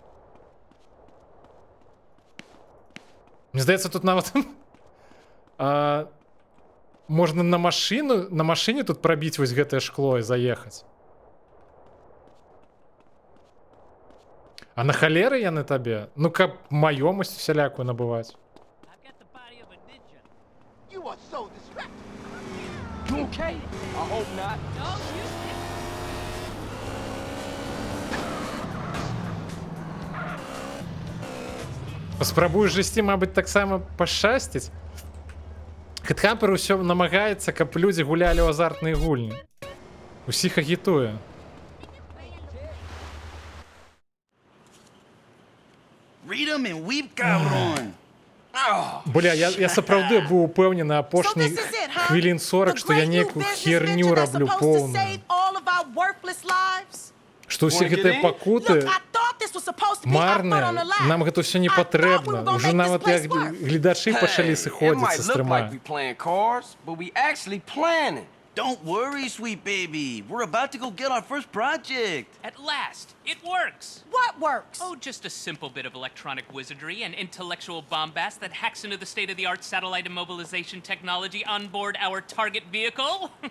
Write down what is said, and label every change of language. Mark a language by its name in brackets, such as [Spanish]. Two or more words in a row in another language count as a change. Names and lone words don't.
[Belarusian] Мне здаецца, тут нават можна на машыне тут прабіць вось гэтае шкло і заехаць. А на халеры яны табе? Ну, каб маёмасць усялякую набываць. [English] You okay? I hope not. No, you. [Belarusian] Спрабую жысці, мабыць, таксама пашчасціць. Хэтхампер усё намагаецца, каб людзі гулялі ў азартныя гульні. Усіх агітуе. [English] Read 'em and weep, cabrón. [Belarusian] Бля, я сапраўды быў упэўнены апошні хвілін 40, што я нейкую херню раблю поўную. Што ўсе гэтыя пакуты марныя, нам гэта ўсё не патрэбна. Ужо нават як гледачы пачалі сыходзіцца з трыма. [English] Don't worry, sweet baby. We're about to go get our first project. At last, it works. What works? Oh, just a simple bit of electronic wizardry and intellectual bombast that hacks into the state-of-the-art satellite immobilization technology on board our target vehicle.